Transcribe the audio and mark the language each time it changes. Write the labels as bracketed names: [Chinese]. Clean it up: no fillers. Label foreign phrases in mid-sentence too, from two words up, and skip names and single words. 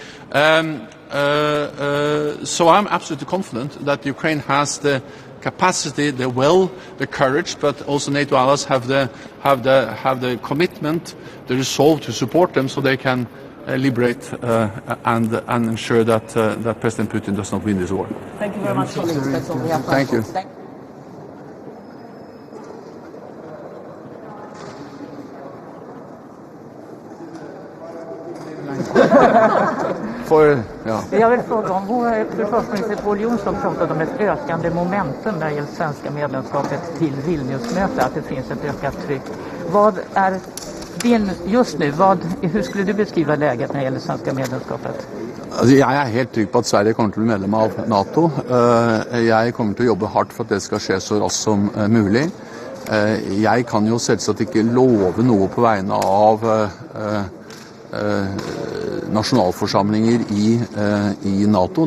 [English] So I'm absolutely confident that Ukraine has the capacity, the will, the courage, but also NATO allies have the commitment, the resolve to support them, so they can liberate and ensure that President Putin does not win this war. Thank you very much, colleagues. That's all we have. Thank you. [Swedish] Jag vill fråga om vår försvarsminister Pål Jonsson pratade om ett ökande momentum när det gäller svenska medlemskapet till Vilniusmötet, att det finns ett ökat tryck. Vad är just nu, hur skulle du beskriva läget när det gäller svenska medlemskapet? [Norwegian] Altså, jeg er helt trygg på at Sverige kommer til å bli medlem av NATO. Jeg kommer til å jobbe hardt for at det skal skje så raskt som mulig. Jeg kan jo selvsagt ikke love noe på vegne av nasjonalforsamlinger i NATO.